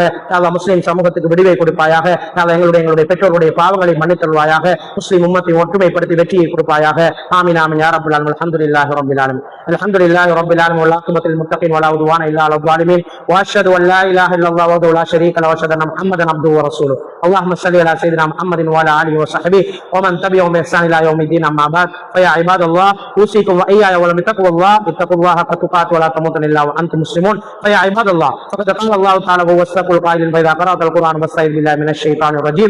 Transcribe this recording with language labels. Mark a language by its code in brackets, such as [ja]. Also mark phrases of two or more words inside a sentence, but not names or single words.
[ta] அல்லாஹ் முஸ்லிம் சமூகத்துக்கு விடுவை கொடுப்பாயாக. எங்களுடைய பெற்றோருடைய பாவங்களை மன்னித்தருள்வாயாக. முஸ்லிம் உம்மத்தை ஒற்றுமைப்படுத்தி வெற்றியை கொடுப்பாயாக. [ar] آمين آمين يا رب العالمين. الحمد لله رب العالمين. الحمد لله رب العالمين والعاقبة للمتقين ولا عدوان إلا على الظالمين. وأشهد أن لا إله إلا الله وحده لا شريك له وأشهد أن محمدا عبده ورسوله. اللهم صل على سيدنا محمد وعلى اله وصحبه ومن تبعهم باحسان الى يوم الدين. اما بعد فيا عباد الله اوصيكم واياي ولم تقوا الله اتقوا الله حق تقاته ولا تموتن الا وانتم مسلمون. فيا عباد الله فقد قال الله تعالى وهو الصدق القائل فاذا قرات القران فاستعذ بالله من الشيطان الرجيم.